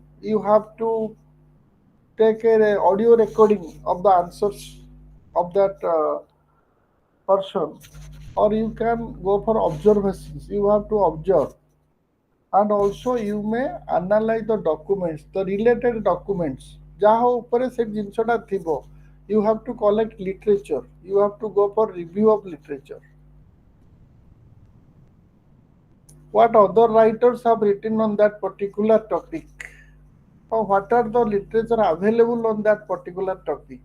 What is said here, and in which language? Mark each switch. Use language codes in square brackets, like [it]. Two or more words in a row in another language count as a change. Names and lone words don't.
[en] You have to take a audio recording of the answers of that person, or you can go for observations. You have to observe. and also you may analyze the documents, the related documents [or] ଯାହା ଉପରେ ସେ ଜିନିଷଟା ଥିବ. [en] You have to collect literature, you have to go for review of literature, what other writers have written on that particular topic, or what are the literature available on that particular topic.